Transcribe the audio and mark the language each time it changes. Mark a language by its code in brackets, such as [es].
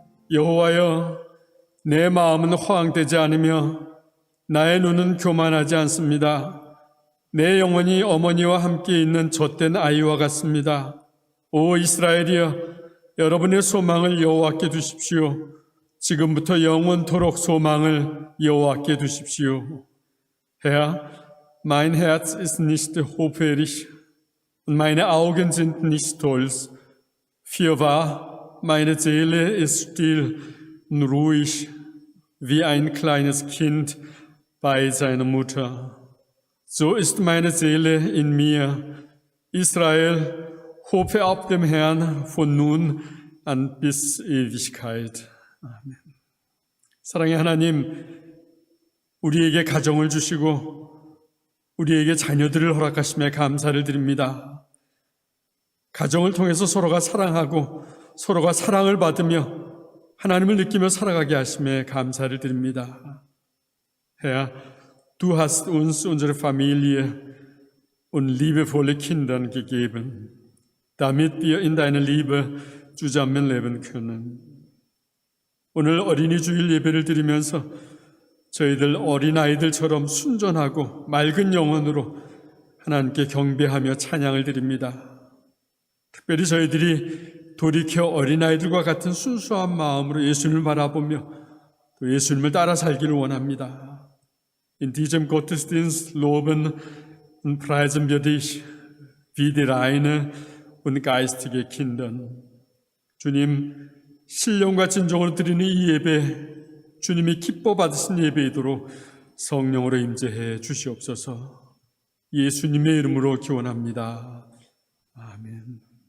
[ko] 여호와여, 내 마음은 허황되지 않으며 나의 눈은 교만하지 않습니다. 내 영혼이 어머니와 함께 있는 젖된 아이와 같습니다. 오 이스라엘이여, 여러분의 소망을 여호와께 두십시오. 지금부터 영원토록 소망을 여호와께 두십시오. [de] Herr, mein Herz ist nicht hoffähig und meine Augen sind nicht stolz. Fürwahr, meine Seele ist still und ruhig, wie ein kleines Kind bei seiner Mutter. So ist meine Seele in mir. Israel, hoffe auf dem Herrn von nun an bis Ewigkeit. [ko] 아멘. 사랑의 하나님, 우리에게 가정을 주시고 우리에게 자녀들을 허락하심에 감사를 드립니다. 가정을 통해서 서로가 사랑하고 서로가 사랑을 받으며 하나님을 느끼며 살아가게 하심에 감사를 드립니다. [de] Herr, du hast uns unsere Familie und liebevolle Kinder gegeben, damit wir in deiner Liebe zusammenleben können. [ko] 오늘 어린이 주일 예배를 드리면서 저희들 어린아이들처럼 순전하고 맑은 영혼으로 하나님께 경배하며 찬양을 드립니다. 특별히 저희들이 돌이켜 어린아이들과 같은 순수한 마음으로 예수님을 바라보며 또 예수님을 따라 살기를 원합니다. [de] In diesem Gottesdienst loben und preisen wir dich wie die reine und geistige Kinder. [ko] 주님, 신령과 진정으로 드리는 이 예배, 주님이 기뻐 받으신 예배이도록 성령으로 임재해 주시옵소서. 예수님의 이름으로 기원합니다. 아멘.